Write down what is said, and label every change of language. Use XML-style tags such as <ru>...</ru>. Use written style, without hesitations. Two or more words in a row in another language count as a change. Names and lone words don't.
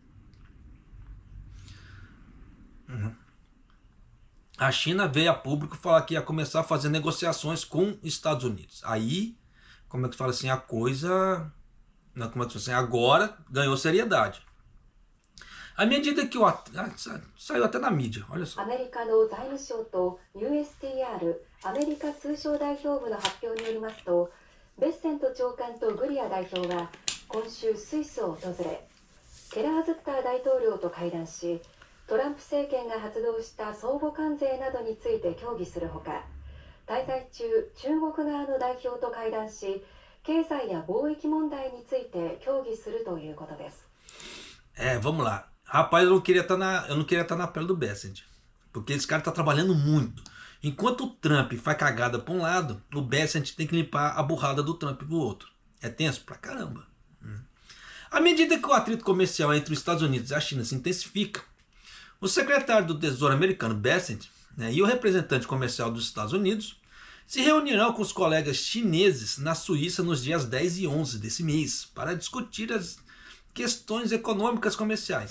<pt>A China veio a público falar que ia começar a fazer negociações com os Estados Unidos. Aí, a coisa, agora ganhou seriedade. À medida que saiu até na mídia, olha só.</pt> <ja>アメリカの財務省と USTR アメリカ通商代表部の発表によりますと、ベッセント長官とグリア代表は今週スイスを訪れ、ケラーズッター大統領と会談し、トランプ政権が発動した相互関税などについて協議するほか、滞在中、中国側の代表と会談し、経済や貿易問題について協議するということです。</ja> <pt>Vamos lá. Rapaz, eu não queria estar na pele do Bessent, porque esse cara está trabalhando muito. Enquanto o Trump faz cagada para um lado, o Bessent tem que limpar a burrada do Trump pro outro. É tenso pra caramba. À medida que o atrito comercial entre os Estados Unidos e a China se intensifica, o secretário do Tesouro americano, Bessent, e o representante comercial dos Estados Unidos se reunirão com os colegas chineses na Suíça nos dias 10 e 11 desse mês para discutir as questões econômicas comerciais.</pt>